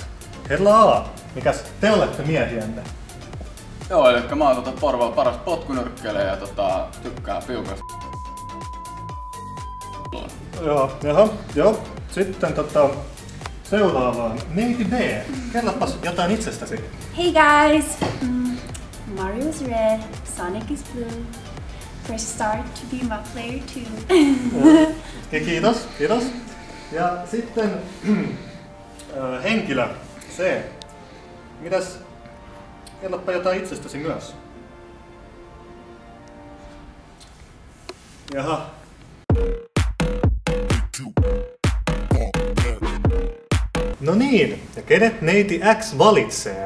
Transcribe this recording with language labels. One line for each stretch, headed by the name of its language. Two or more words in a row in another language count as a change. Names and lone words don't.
Finnish: Herra A, mikäs te olette miehiänne? Joo, eli mä oon Porvoon paras potkunyrkkeilejä ja tykkää piukasta. Joo. Sitten seuraavaan. Neiti B, kerropas jotain itsestäsi.
English: Hey guys! Mario is red, Sonic is blue. Press start to be my player too.
Finnish: Kiitos. Ja sitten henkilö C. Mitäs? Kerropa jotain itsestäsi myös. Jaha. No niin, ja kenet neiti X valitsee?